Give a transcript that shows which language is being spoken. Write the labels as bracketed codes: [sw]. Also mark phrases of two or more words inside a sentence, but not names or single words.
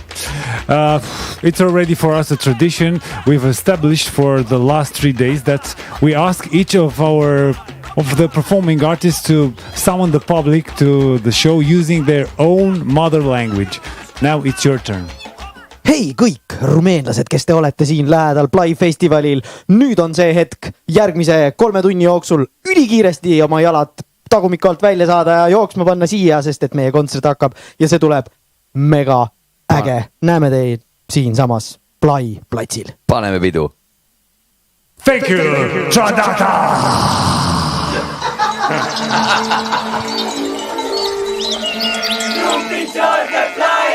[en] It's already for us a tradition we've established for the last 3 days that we ask each of the performing artists to summon the public to the show using their own mother language. Now it's your turn. [et] Hei kõik rumeenlased, kes te olete siin lähedal Plai Festivalil, nüüd on see hetk järgmise 3 tunni jooksul ülikiiresti oma jalad tagumik alt välja saada ja jooksma panna siia, sest et meie kontsert hakkab ja see tuleb mega äge. Näeme teid siinsamas Plai platsil. Paneme pidu. [en] Thank you! Trad.Attack! [ro] Picior de PLAI.